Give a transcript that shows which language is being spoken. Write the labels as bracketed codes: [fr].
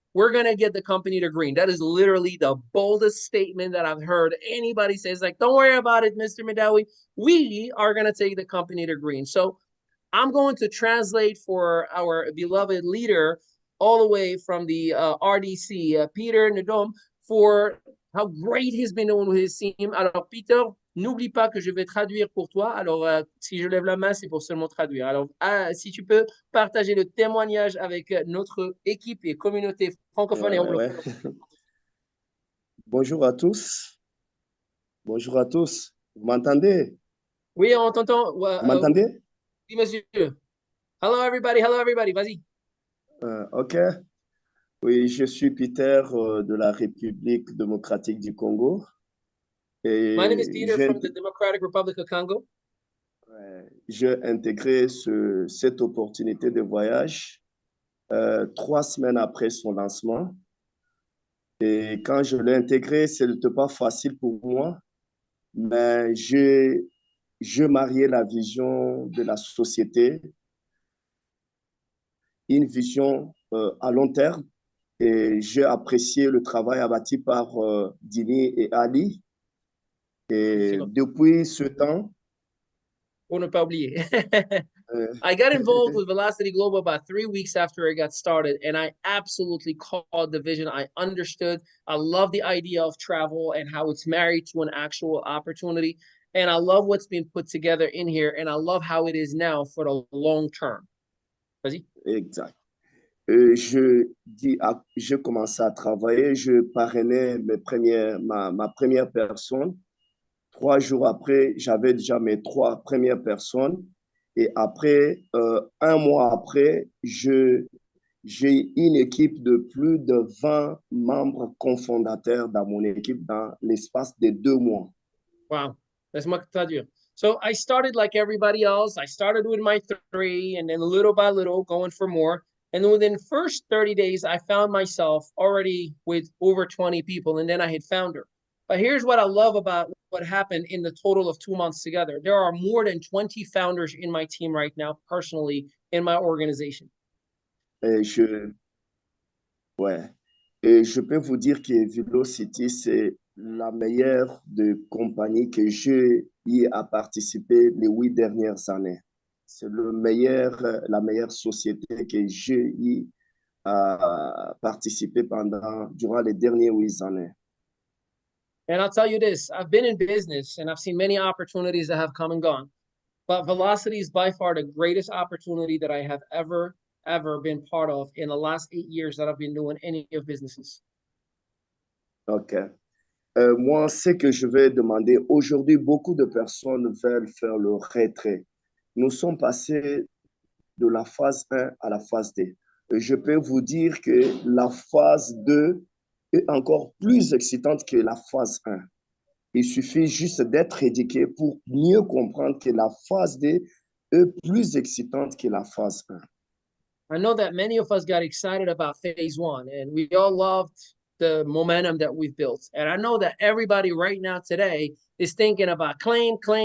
[en] We're going to get the company to green. That is literally the boldest statement that I've heard anybody say. It's like, don't worry about it, Mr. Madawi. We are going to take the company to green. So I'm going to translate for our beloved leader all the way from the RDC, Peter Nedom, for how great he's been doing with his team. [fr] Alors, Peter, n'oublie pas que je vais traduire pour toi. Alors, si je lève la main, c'est pour seulement traduire. Alors, si tu peux partager le témoignage avec notre équipe et communauté francophone et anglophone. Bonjour à tous. Bonjour à tous. Vous m'entendez? Oui, on t'entend. Vous m'entendez? Oui, monsieur. [en] Hello, everybody. Hello, everybody. [fr] Vas-y. OK. Oui, je suis Peter de la République démocratique du Congo. Et [en] My name is Peter from the Democratic Republic of Congo. [fr] J'ai intégré cette opportunité de voyage 3 semaines après son lancement. Et quand je l'ai intégré, ce n'était pas facile pour moi, mais je mariais la vision de la société, une vision à long terme Et j'ai apprécié le travail abattu par Dini et Ali. Et Seconde. depuis ce temps, Pour ne pas oublier. euh, [en] I got involved with Velocity Global about 3 weeks after it got started, and I absolutely called the vision. I understood. I love the idea of travel and how it's married to an actual opportunity. And I love what's been put together in here, and I love how it is now for the long term. [fr] Vas-y. exact. Je commençais à travailler, je parrainais ma première personne. 3 jours après, j'avais déjà mes 3 premières personnes. Et après, 1 mois après, j'ai une équipe de plus de 20 membres cofondateurs dans mon équipe dans l'espace de 2 mois. Wow. Laisse-moi traduire. [en] So I started like everybody else. I started with my 3, and then little by little going for more. And then within the first 30 days, I found myself already with over 20 people, and then I had founder. But here's what I love about what happened in the total of 2 months together. There are more than 20 founders in my team right now, personally, in my organization. [fr] Et ouais. Et je peux vous dire que ViLocity, c'est la meilleure de compagnie que j'ai eu à participer les 8 dernières années. C'est la meilleure société que j'ai eu à participer durant les dernières 8 années. [en] And I'll tell you this, I've been in business and I've seen many opportunities that have come and gone. But Velocity is by far the greatest opportunity that I have ever been part of in the last 8 years that I've been doing any of businesses. OK. [fr] Moi, ce que je vais demander, aujourd'hui, beaucoup de personnes veulent faire le retrait. Nous sommes passés de la phase 1 à la phase 2. Je peux vous dire que la phase 2 est encore plus excitante que la phase 1. Il suffit juste d'être éduqué pour mieux comprendre que la phase 2 est plus excitante que la phase 1. [en] I know that many of us got excited about phase 1 and we all loved the momentum that we've built. And I know that everybody right now today is thinking about claim.